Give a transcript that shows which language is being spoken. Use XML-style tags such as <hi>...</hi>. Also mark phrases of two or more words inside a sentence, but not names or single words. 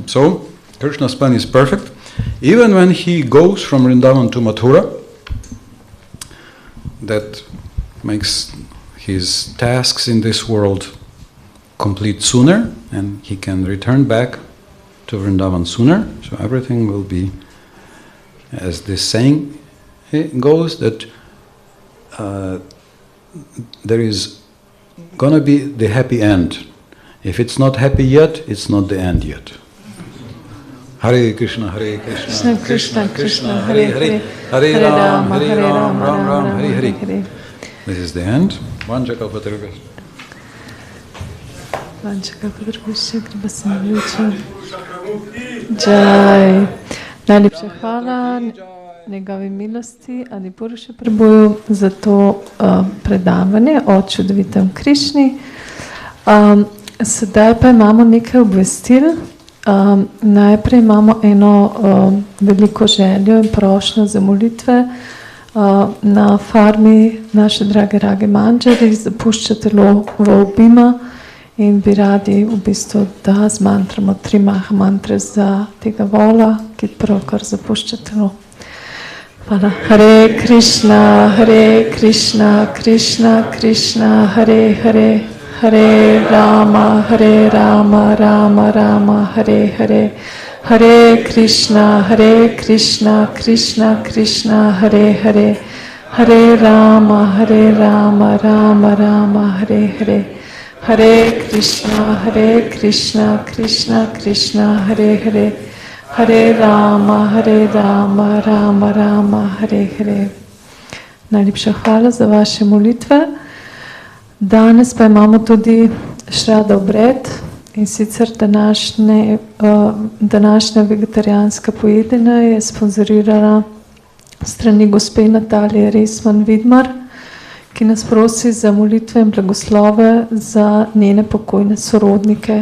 <en>So Krishna's plan is perfect. Even when he goes from Vrindavan to Mathura, that makes his tasks in this world complete sooner, and he can return back to Vrindavan sooner. So everything will be, as this saying goes, that there is gonna be the happy end. If it's not happy yet, it's not the end yet.</en> <sa>Hare Krishna, Hare Krishna, Krishna Krishna, Hare Hare, Hare Rama, Hare Rama, Ram Ram, Hare Hare.</sa> <en>This is the end.</en> <sa>Vanchakalpatarubhyascha. Vanchakalpatarubhyascha, kripasinubhyascha. Jai.</sa> <sl>Najlepša hvala njegovi milosti ali Puruša Prabhuju za to predavanje o čudovitem Krišni. Sedaj pa imamo nekaj obvestil. Najprej imamo eno veliko željo in prošnjo za molitve. Na farmi naše drage Rage Manjari zapušča telo v obima in bi radi v bistvu, da zmantramo 3 maha mantre za tega vola, ki pravkar zapušča telo. Hvala.</sl> <sa>Hare Krišna, Hare Krišna, Krišna Krišna, Hare Hare, Hare Rama, Hare Rama, Rama Rama, Hare Hare, Hare Krišna, Krišna Krišna, Hare Hare, Hare Rama, Rama Rama, Hare Hare, Hare Krišna, Krišna Krišna, Hare Hare, Hare Rama, Rama Rama, Hare Hare.</sa> <sl>Najlepša hvala za vaše molitve. Danes pa imamo tudi šrada obred in sicer današnja vegetarijanska pojedina je sponzorirana strani gospe Natalije Resman-Vidmar, ki nas prosi za molitve in blagoslove za njene pokojne sorodnike.</sl>